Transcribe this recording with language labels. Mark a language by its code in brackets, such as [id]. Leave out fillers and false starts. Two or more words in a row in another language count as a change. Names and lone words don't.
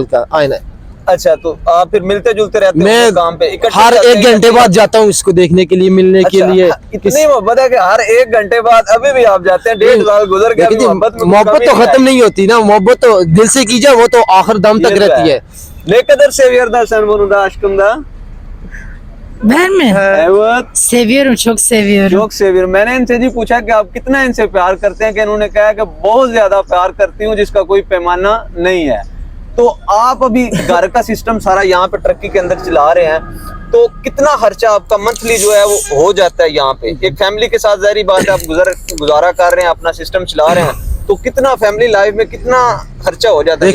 [ur] ہوٹل کا آئینہ ہے. اچھا، تو آپ پھر ملتے جلتے رہتے मैं ہو کام پہ؟ اکٹھے हर जाते 1 हैं? گھنٹے بعد جاتا ہوں اس کو دیکھنے کے لیے، ملنے کے अच्छा, लिए। اتنی محبت ہے کہ ہر 1 گھنٹے بعد ابھی بھی آپ جاتے ہیں? 1.5 سال گزر گیا, دیکھیے جی, मोहब्बत محبت تو ختم نہیں ہوتی نا۔ محبت تو دل سے کی جائے، وہ تو آخر دم تک رہتی ہے. [tr] Ne kadar seviyorlar sen bunu da aşkım da? Ben mi? Evet, Seviyorum çok seviyorum. çok seviyorum। [ur] میں نے ان سے جی پوچھا کہ آپ کتنا ان سے پیار کرتے ہیں، کہ انہوں نے کہا کہ بہت زیادہ پیار کرتی ہوں، جس کا کوئی پیمانہ نہیں ہے. تو آپ ابھی گھر کا سسٹم سارا یہاں پہ ٹرکی کے اندر چلا رہے ہیں، تو کتنا خرچہ آپ کا منتھلی جو ہے وہ ہو جاتا ہے یہاں پہ? ایک فیملی کے ساتھ ظاہر بات ہے آپ گزارا کر رہے ہیں، اپنا سسٹم چلا رہے ہیں، تو کتنا [en] family life [ur] میں کتنا خرچہ ہو جاتا ہے?